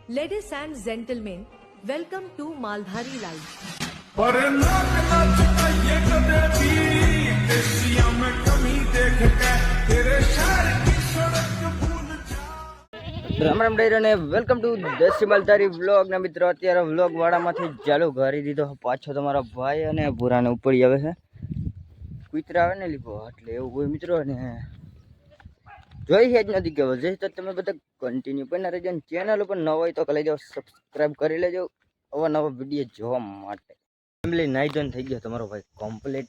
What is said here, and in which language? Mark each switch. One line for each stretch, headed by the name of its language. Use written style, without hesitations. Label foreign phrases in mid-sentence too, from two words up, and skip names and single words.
English: Ladies and gentlemen, welcome to Maldhari Live.
Hindi: पर नाक ना चुकाइए कदे भी देसिया में कमी देख के तेरे शहर की सड़क भूल जा।
Gujarati: રામ રામ ડાયરો ને
English: welcome to
Gujarati: દેશી માલધારી વ્લોગ ના મિત્રો અત્યારે વ્લોગ વાળામાંથી ચાલુ કરી દીધો પાછો તમારો ભાઈ અને ભૂરાને ઉપડી આવે છે કુતરા આવે ને લીધો એટલે એવું હોય મિત્રો ને જોઈ જ નથી કેવો જઈ તો તમે બધા કન્ટિન્યુ પણ રહેજો ને ચેનલ ઉપર ન હોય તો કરી લેજો સબસ્ક્રાઇબ કરી લેજો અવાનવા વિડીયો જોવા માટે ફેમિલી નાઈ ધોઈને થઈ ગયો તમારો ભાઈ કમ્પ્લીટ